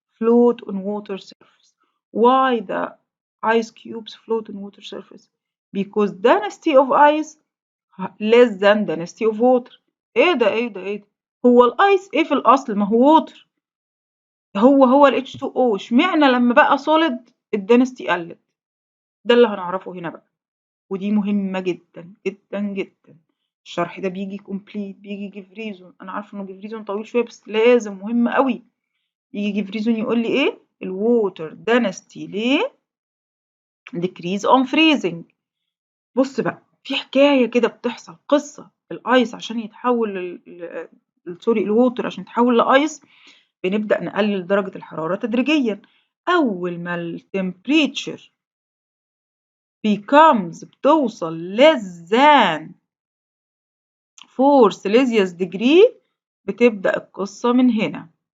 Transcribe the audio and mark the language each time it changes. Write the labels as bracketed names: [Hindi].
[English] float on water surface. Why the ice cubes float on water surface? Because density of ice less than density of water. [Arabic] ايه ده ايه ده ايه ده؟ هو الايس ايه في الاصل؟ ما هو ووتر، هو ال H2O. اشمعنى لما بقى solid الدنستي قلت؟ ده اللي هنعرفه هنا بقى، ودي مهمة جدا جدا جدا. الشرح ده بيجي complete، بيجي give reason. انا عارفه انه give reason طويل شوية بس لازم مهم قوي. يجي give reason يقول لي ايه؟ [English] الwater density [Arabic] ليه [English] decrease on freezing. [Arabic] بص بقى في حكاية كده بتحصل، قصة الايس عشان يتحول سوري الووتر عشان يتحول لايس بنبدأ نقلل درجة الحرارة تدريجيا. أول ما التمبريتشر بتوصل [English] less than 4 [Arabic] سيليزيوس ديجري بتبدأ القصة من هنا.